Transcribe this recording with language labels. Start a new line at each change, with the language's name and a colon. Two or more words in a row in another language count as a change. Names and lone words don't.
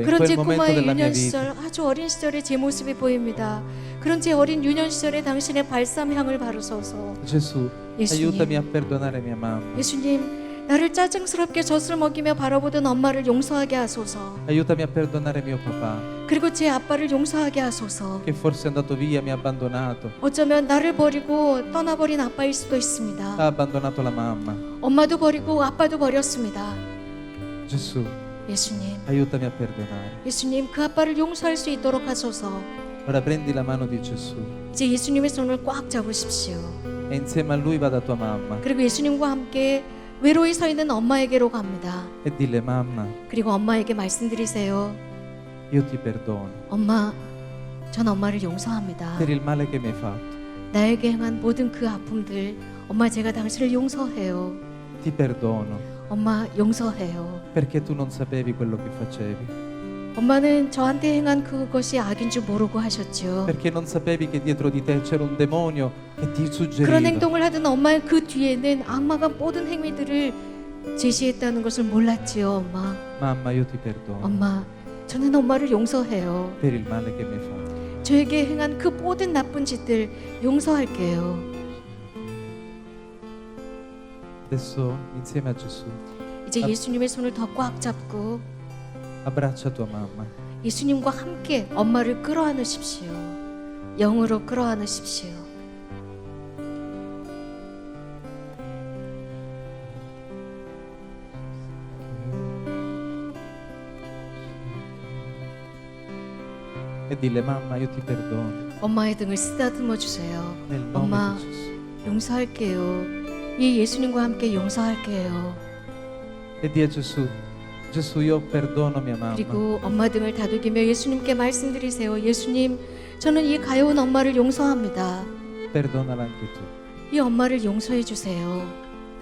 Korean: 그런 제
Italian: quel momento
Korean: 꼬마의
Italian: della mia
Korean: 유년
Italian: vita.
Korean: 시절, 아주 어린 시절의 제 모습이 보입니다. 그런 제 어린 유년 시절에 당신의 발삼 향을 바르소서.
Italian: Gesù,
Korean: 예수님.
Italian: aiutami a perdonare mia mamma.
Korean: 예수님, 나를 짜증스럽게 젖을 먹이며 바라보던 엄마를 용서하게 하소서.
Italian: Aiutami a perdonare mio papà,
Korean: 그리고 제 아빠를 용서하게 하소서.
Italian: che forse è andato via, mi ha abbandonato.
Korean: 어쩌면 나를 버리고 떠나버린 아빠일 수도 있습니다.
Italian: Ha abbandonato la mamma.
Korean: 엄마도 버리고 아빠도 버렸습니다.
Italian: Gesù,
Korean: 예수님,
Italian: aiutami a perdonare.
Korean: 예수님, 그 아빠를 용서할 수 있도록 하소서.
Italian: Ora prendi la mano di Gesù
Korean: 이제 예수님의 손을 꽉 잡으십시오.
Italian: e insieme a lui vada tua mamma
Korean: 그리고 예수님과 함께 외로이 서 있는 엄마에게로 갑니다.
Italian: e dille: mamma,
Korean: 그리고 엄마에게 말씀드리세요.
Italian: io ti perdono
Korean: 엄마, 전 엄마를 용서합니다.
Italian: per il male che mi hai fatto.
Korean: 나에게 행한 모든 그 아픔들, 엄마 제가 당신을 용서해요.
Italian: Ti perdono
Korean: 엄마 용서해요.
Italian: perché tu non sapevi quello che facevi,
Korean: 엄마는 저한테 행한 그것이 악인 줄 모르고 하셨죠.
Italian: perché non sapevi che dietro di te c'era un demonio che ti
Korean: 그런
Italian: suggeriva.
Korean: 행동을 하던 엄마의 그 뒤에는 악마가 모든 행위들을 제시했다는 것을 몰랐지요. 엄마,
Italian: Mamma, io ti perdono
Korean: 엄마, 저는 엄마를 용서해요.
Italian: per il male che mi hai fatto.
Korean: 저에게 행한 그 모든 나쁜 짓들 용서할게요.
Italian: Adesso insieme a Gesù
Korean: 이제 예수님의 손을 더 꽉 잡고
Italian: abbraccia tua mamma.
Korean: 예수님과 함께 엄마를 끌어안으십시오. 영으로 끌어안으십시오.
Italian: E dille: mamma, io ti perdono
Korean: 엄마의 등을 쓰다듬어 주세요.
Italian: nel nome
Korean: 엄마,
Italian: di Gesù.
Korean: 용서할게요. 이 예수님과 함께 용서할게요.
Italian: E di a Gesù: Gesù, io perdono mia mamma.
Korean: 그리고 엄마 등을 다독이며 예수님께 말씀드리세요. 예수님, 저는 이 가여운 엄마를 용서합니다.
Italian: Perdonala anche tu.
Korean: 이 엄마를 용서해 주세요.